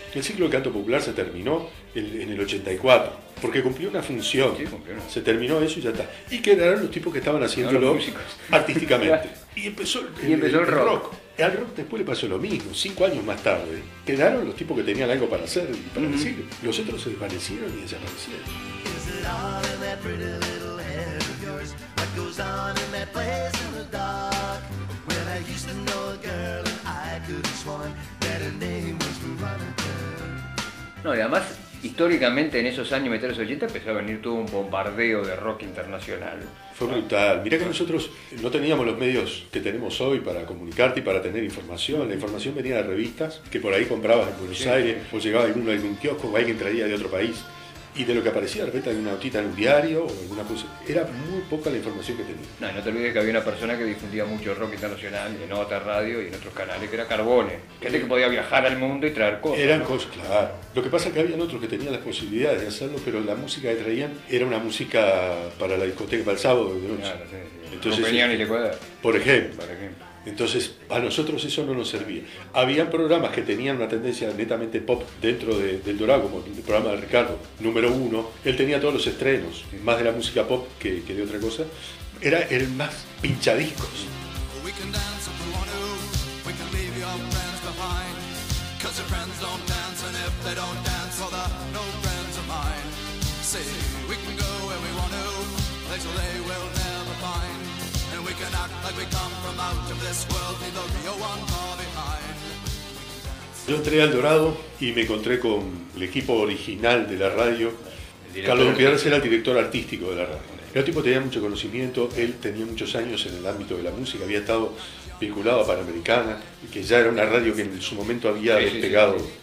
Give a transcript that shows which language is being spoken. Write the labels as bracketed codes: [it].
[es] El ciclo del canto popular se terminó en el 84, porque cumplió una función. Sí, cumplió una. Se terminó eso y ya está. Y quedaron los tipos que estaban haciéndolo artísticamente. Y empezó el rock. Al rock después le pasó lo mismo, 5 años más tarde. Quedaron los tipos que tenían algo para hacer y para decir. Los otros se desvanecieron y desaparecieron. [en] Is it all in that pretty little head of yours? What goes on in that place in the dark? When I used to know a girl and I could have sworn that her name was Veronica. [es] No, y además, históricamente en esos años, metales 80, empezó a venir todo un bombardeo de rock internacional. Fue brutal. Mirá que nosotros no teníamos los medios que tenemos hoy para comunicarte y para tener información. La información venía de revistas que por ahí comprabas en Buenos Aires, o llegaba algún kiosco o alguien traía de otro país. Y de lo que aparecía de repente en una notita en un diario o alguna cosa, era muy poca la información que tenía. No, no te olvides que había una persona que difundía mucho rock internacional en otra radio y en otros canales, que era Carbone. Gente que podía viajar al mundo y traer cosas. Eran ¿no? cosas, claro. Lo que pasa es que habían otros que tenían las posibilidades de hacerlo, pero la música que traían era una música para la discoteca, para el sábado de noche. Claro, sí. Entonces, no venían ni le cuadra. por ejemplo. Por ejemplo. Entonces, a nosotros eso no nos servía. Habían programas que tenían una tendencia netamente pop dentro del Dorado, como el programa de Ricardo, número 1. Él tenía todos los estrenos, más de la música pop que de otra cosa. Era el más pinchadiscos. [en] We can dance if we want to. We can leave your friends behind. Cause your friends don't dance, and if they don't dance, well, they're no friends of mine. See, we can go where we want to, place where they will never find. And we can act like we come from out of this world, leave the real one far behind. [es] Yo entré al Dorado y me encontré con el equipo original de la radio. Carlos Gutiérrez era el director artístico de la radio. El tipo tenía mucho conocimiento, él tenía muchos años en el ámbito de la música, había estado vinculado a Panamericana, que ya era una radio que en su momento había despegado.